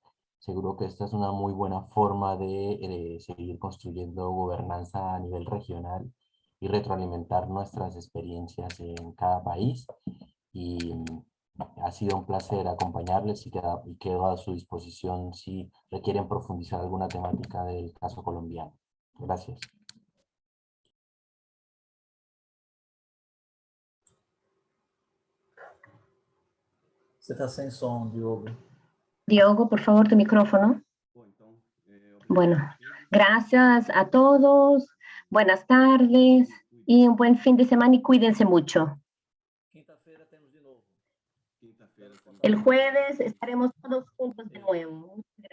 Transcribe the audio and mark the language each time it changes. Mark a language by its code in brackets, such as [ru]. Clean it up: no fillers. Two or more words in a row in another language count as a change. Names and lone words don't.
[es] Seguro que esta es una muy buena forma de seguir construyendo gobernanza a nivel regional y retroalimentar nuestras experiencias en cada país. Y ha sido un placer acompañarles y quedo a su disposición si requieren profundizar alguna temática del caso colombiano. Gracias. [pt] Você está sem som, Diogo. [es] Diogo, por favor, tu micrófono. Bueno, gracias a todos. Buenas tardes y un buen fin de semana y cuídense mucho. [pt] Quinta-feira temos de novo. [es] El jueves estaremos todos juntos de nuevo.